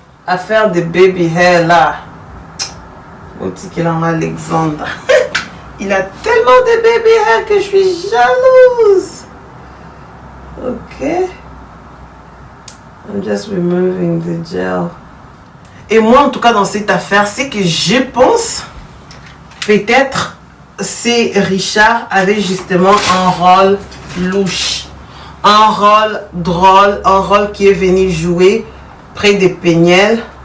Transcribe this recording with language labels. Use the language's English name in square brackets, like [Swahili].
[French] Affaire de baby hair là. Petit qu'il en a Alexandre. Il a tellement de baby hair que je suis jalouse. Ok. [English] I'm just removing the gel. [French] Et moi, en tout cas, dans cette affaire, c'est que je pense, peut-être, c'est Richard avait justement un rôle louche, un rôle drôle, un rôle qui est venu jouer près de Peniel.